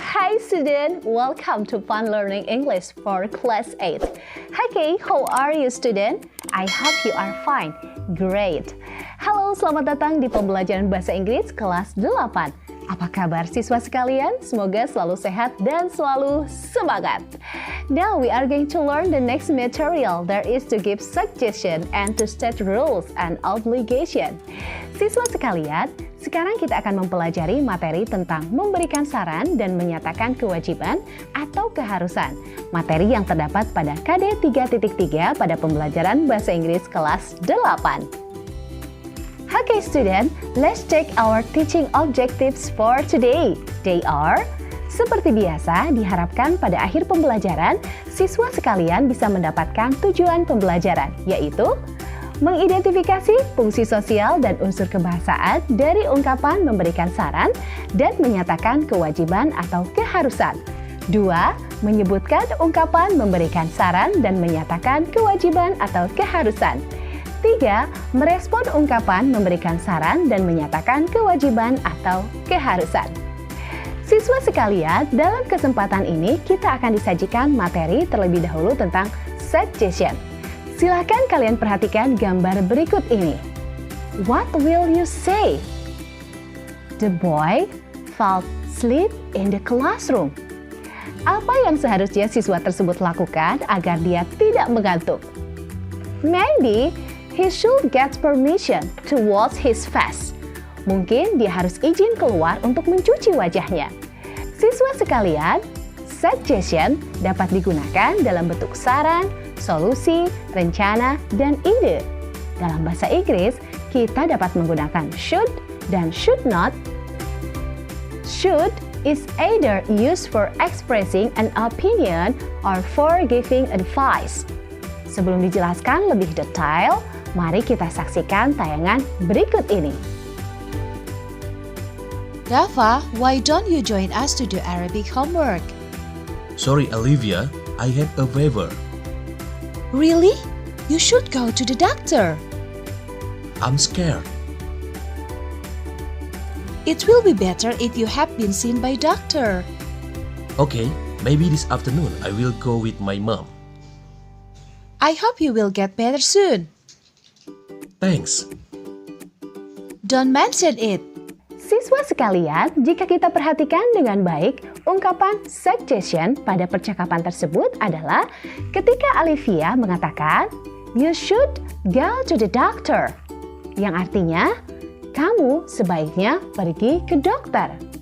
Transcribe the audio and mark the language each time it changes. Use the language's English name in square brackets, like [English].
[English] Hi student, welcome to Fun Learning English for Class 8. Hi Kay, how are you student? I hope you are fine. Great. [Indonesian] Halo, selamat datang di pembelajaran bahasa Inggris kelas 8. Apa kabar siswa sekalian? Semoga selalu sehat dan selalu semangat. [English] Now we are going to learn the next material. There is to give suggestion and to state rules and obligation. [Indonesian] Siswa sekalian, sekarang kita akan mempelajari materi tentang memberikan saran dan menyatakan kewajiban atau keharusan. Materi yang terdapat pada KD 3.3 pada pembelajaran bahasa Inggris kelas 8. [English] Okay student, let's take our teaching objectives for today. They are, [Indonesian] seperti biasa diharapkan pada akhir pembelajaran, siswa sekalian bisa mendapatkan tujuan pembelajaran, yaitu mengidentifikasi fungsi sosial dan unsur kebahasaan dari ungkapan memberikan saran dan menyatakan kewajiban atau keharusan. 2. Menyebutkan ungkapan memberikan saran dan menyatakan kewajiban atau keharusan. 3. Merespon ungkapan memberikan saran dan menyatakan kewajiban atau keharusan. Siswa sekalian, dalam kesempatan ini kita akan disajikan materi terlebih dahulu tentang suggestion. Silahkan kalian perhatikan gambar berikut ini. [English] What will you say? The boy fell asleep in the classroom. [Indonesian] Apa yang seharusnya siswa tersebut lakukan agar dia tidak mengantuk? [English] Maybe he should get permission to wash his face. [Indonesian] Mungkin dia harus izin keluar untuk mencuci wajahnya. Siswa sekalian, suggestion dapat digunakan dalam bentuk saran, solusi, rencana, dan ide. Dalam bahasa Inggris, kita dapat menggunakan should dan should not. [English] Should is either used for expressing an opinion or for giving advice. [Indonesian] Sebelum dijelaskan lebih detail, mari kita saksikan tayangan berikut ini. [English] Rafa, why don't you join us to do Arabic homework? Sorry, Olivia, I had a fever. Really? You should go to the doctor. I'm scared. It will be better if you have been seen by doctor. Okay, maybe this afternoon I will go with my mom. I hope you will get better soon. Thanks. Don't mention it. [Indonesian] Siswa sekalian, jika kita perhatikan dengan baik, ungkapan suggestion pada percakapan tersebut adalah ketika Olivia mengatakan, [English] "You should go to the doctor," [Indonesian] yang artinya, kamu sebaiknya pergi ke dokter.